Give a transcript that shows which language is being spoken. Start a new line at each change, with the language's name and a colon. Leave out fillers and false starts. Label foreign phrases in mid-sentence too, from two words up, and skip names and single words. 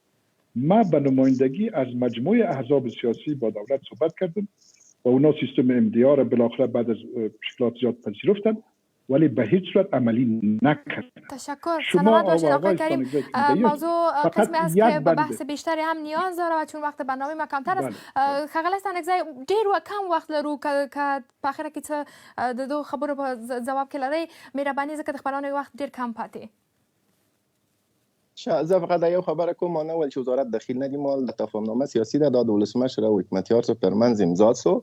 Persian: ما به نمایندگی از مجموعه احزاب سیاسی با دولت صحبت کردیم و اونا سیستم امدیا را بالاخره بعد از مشکلات زیاد پذیرفتن ولی به هیچ صورت عملی نکردن. تشکر. سلامت باشید آقای کریم. موضوع قسمی است که به بحث بیشتری هم نیاز داره و چون وقت برنامه ما کمتر است
Pashto: خغل استانگزی ډیر و کم وخت لرو که په اخر کې څه د دو خبرو په جواب کې لري. مهرباني ځکه د خبرونې وخت ډیر کم پاتې. زه فقط یو خبره کوم. ما نه ول چې وزارت داخل ندی مال د تفاهمنامه سیاسي ده د ولسمشر او حکمتیار سره ترمنځ امضا سو.